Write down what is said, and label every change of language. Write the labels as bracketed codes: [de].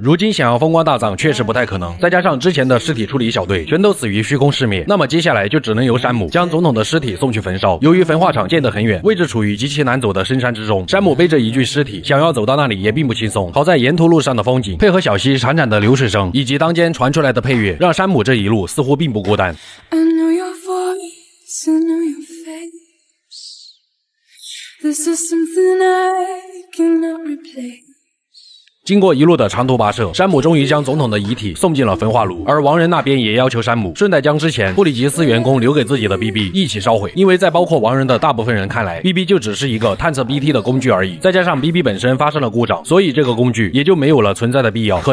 [zh] 如今想要风光大葬确实不太可能，再加上之前的尸体处理小队全都死于虚空世灭，那么接下来就只能由山姆将总统的尸体送去焚烧。由于焚化厂建得很远，位置处于极其难走的深山之中，山姆背着一具尸体想要走到那里也并不轻松。好在沿途路上的风景配合小溪潺潺的流水声以及当间传出来的配乐，让山姆这一路似乎并不孤单。 [en] I know your voice, I know your face. This is something I cannot replace. [zh] 经过一路的长途跋涉，山姆终于将总统的遗体送进了焚化炉，而王仁那边也要求山姆顺带将之前布里吉斯员工留给自己的 BB 一起烧毁，因为在包括王仁的大部分人看来， BB 就只是一个探测 BT 的工具而已，再加上 BB 本身发生了故障，所以这个工具也就没有了存在的必要。